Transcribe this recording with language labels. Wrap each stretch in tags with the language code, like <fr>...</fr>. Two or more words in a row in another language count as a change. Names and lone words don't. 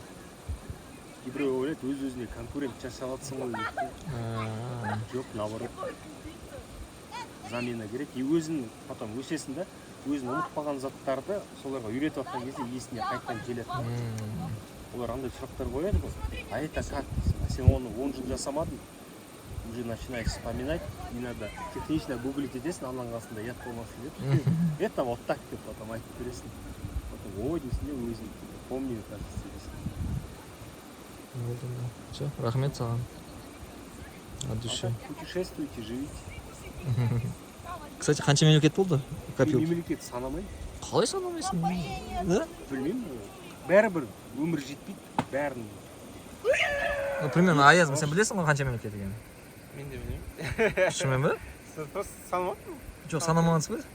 <kk>Кейбіреу ойлайды, өз-өзіне конкурент жасап жатсың ғой дейді. Жоқ, наоборот. Замена керек. И өзің потом өсесің да, өзің ұмытпаған заттарды соларға үйретіп жатқан кезде есіне қайтадан келеді. Олар андай сұрақтар қояды ғой.</kk> <ru>А это как?</ru> <kk>Сен оны 10 жыл жасамадың.</kk> <ru>Уже начинаешь вспоминать, не надо технично гуглить</ru> <kk>етесің, ананың қасында ят болмасын деп.</kk> <ru>Это вот так деп потом</ru> <kk>айтып бересің. Потом ой дейсің де өзің</kk> <ru>помню, кажется,</ru> <kk>дейсің. Все, рахмет саған.</kk> <ru>От души. Путешествуйте, живите. Кстати,</ru> <kk>қанша мемлекет болды? Мемлекет санамай. Қалай санамайсың? Да? Білмеймін. Бәрібір өмір жетпейді, бәрін.</kk> <ru>Ну, примерно,</ru> <kk>Аяз, сен білесің ғой қанша мемлекет екенін? Мен де білмеймін. Шынымен бе? Сіз просто санамадың? Жоқ, санамағансыз ба?</kk>